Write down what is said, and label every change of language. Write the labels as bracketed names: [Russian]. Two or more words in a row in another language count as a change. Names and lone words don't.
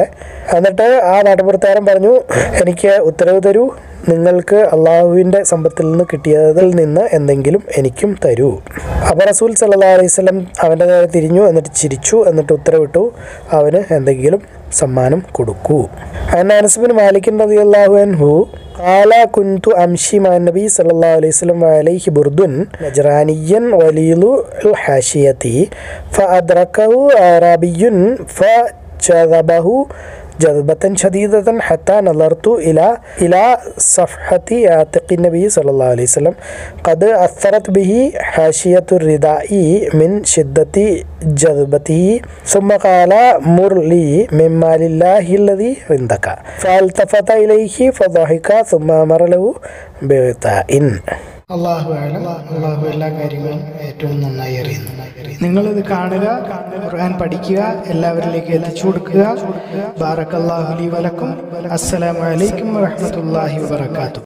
[Malayalam] എന്നിട്ട് ആ നാട്ടുപുറത്താരൻ പറഞ്ഞു, എനിക്ക് ഉത്തരവ് തരൂ, നിങ്ങൾക്ക് അള്ളാഹുവിൻ്റെ സമ്പത്തിൽ നിന്ന് കിട്ടിയതിൽ നിന്ന് എന്തെങ്കിലും എനിക്കും തരൂ. അപ്പോൾ റസൂൽ [Arabic] صلى الله عليه وسلم [Malayalam] അവൻ്റെ നേരെ തിരിഞ്ഞു, എന്നിട്ട് ചിരിച്ചു, എന്നിട്ട് ഉത്തരവിട്ടു, അവന് എന്തെങ്കിലും സമ്മാനം കൊടുക്കൂ. [Arabic] أنس بن مالك رضي الله عنه قال كنت أمشي مع النبي صلى الله عليه وسلم وعليه برد نجرانيا غليظ الحاشية فأدركه أعرابي فجذبه جذبة شديدة حتى نظرت إلى صفحة عاتق النبي صلى الله عليه وسلم قد أثرت به حاشية الرداء من شدة جذبته ثم قال مر لي من مال الله الذي عندك فالتفت إليه فضحك ثم أمر له بغطاء. [Malayalam] അള്ളാഹു എല്ലാ കാര്യങ്ങളും ഏറ്റവും നന്നായി അറിയുന്നു. നിങ്ങളിത് കാണുക, ഖുർആൻ പഠിക്കുക, എല്ലാവരിലേക്ക് എത്തിച്ചു കൊടുക്കുക. [Arabic] بارك الله لي ولكم. السلام عليكم ورحمة الله وبركاته.